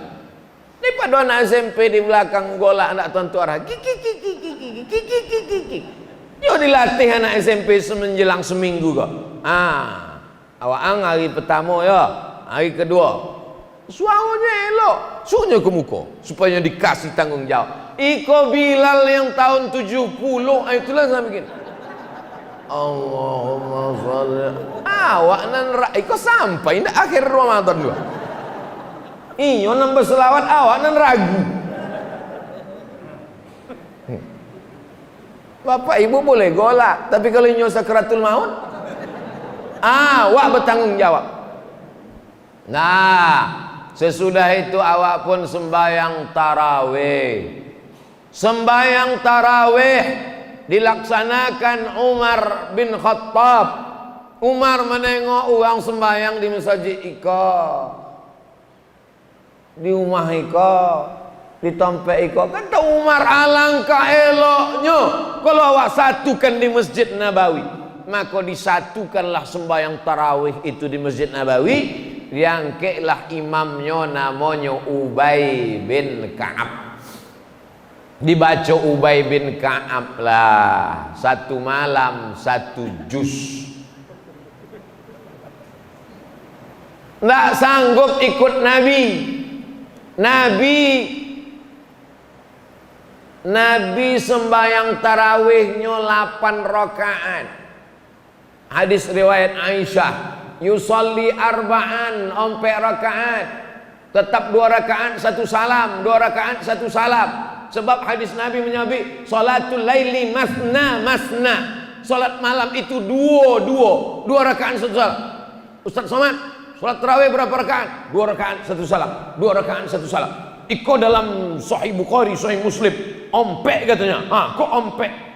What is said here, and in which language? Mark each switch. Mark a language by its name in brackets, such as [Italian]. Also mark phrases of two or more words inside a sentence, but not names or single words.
[Indonesian] Daripada anak SMP di belakang golak anak tuan arah, yo dilatih anak SMP menjelang seminggu kok. Awak hari pertama ya, hari kedua suaranya elok, suruhnya ke muka supaya dikasih tanggung jawab. Iko Bilal yang tahun 70, itulah saya bikin. [Arabic] اللهم صل. [Minangkabau] Awak nan iko sampai ndak akhir Ramadan dua. Iyo nambah selawat awak nan ragu. [Indonesian] Bapak ibu boleh golak, tapi kalau inyo sakratul maut, awak bertanggung jawab. Nah, sesudah itu awak pun sembahyang tarawih. Sembahyang tarawih dilaksanakan Umar bin Khattab. Umar menengok orang sembahyang di masjid iko, di rumah iko, di tempat iko. Kata Umar, alangkah eloknya kalau awak satukan di Masjid Nabawi. Maka disatukanlah sembahyang tarawih itu di Masjid Nabawi. Yang kelah imamnya namanya Ubay bin Ka'ab. Dibaca Ubay bin Ka'ab lah, satu malam satu juz. Nggak sanggup ikut Nabi. Nabi sembahyang tarawihnya 8 rakaat. Hadis riwayat Aisyah, [Arabic] يصلي أربعا, [Indonesian] 4 rakaat, tetap 2 rakaat 1 salam, 2 rakaat 1 salam. Sebab hadis Nabi menyebut [Arabic] صلاة الليل مثنى مثنى, [Indonesian] salat malam itu 2 rakaat 1 salam. Ustaz Somad, salat tarawih berapa rakaat? 2 rakaat 1 salam, 2 rakaat 1 salam. [Minangkabau] Iko dalam Sahih Bukhari, Sahih Muslim, ompek katanya. Kok ompek?